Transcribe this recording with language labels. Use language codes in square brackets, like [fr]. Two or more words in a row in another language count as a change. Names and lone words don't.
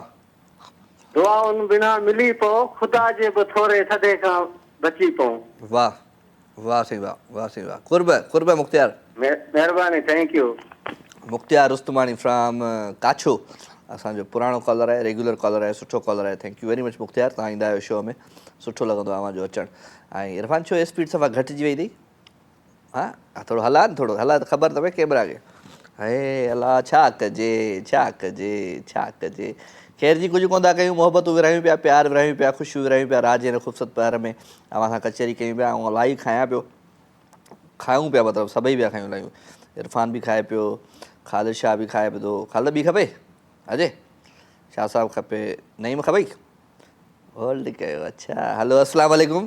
[sd] दुआउनि बिना मिली पओ ख़ुदा जे बि थोरे थधे खां बची पऊं वाह साईं वाह कुर्ब मुख़्तियार महिरबानी [en] thank you [sd] मुख़्तियार रुस्तमानी फ्रॉम काछो असांजो पुराणो कॉलर आहे [en] regular caller [sd] आहे सुठो कॉलर आहे [en] thank you very much [sd] मुख़्तियार तव्हां ईंदा आहियो शो में सुठो लॻंदो आहे अव्हांजो अचणु ऐं इरफान छो स्पीड सफ़ा घटिजी वई अथई हा थोरो हला न थोरो हला त ख़बर अथव कैमरा खे हे अल्लाह छा कजे ख़ैर जी कुझु कोन था कयूं मोहबतूं विरहायूं पिया प्यार विरहायूं पिया ख़ुशियूं विरहायूं पिया रात जे हिन ख़ूबसूरत पहर में अवां सां कचहरी कयूं पिया ऐं इलाही खायां पियो खायूं पिया मतिलबु सभई पिया खायूं इलाही इरफान बि खाए पियो ख़ालिद शाह बि खाए पियो थो ख़ालिद बि खपे अजय शाह साहब खपे नईम खपई होल्ड कयो अच्छा हलो [ar] السلام عليكم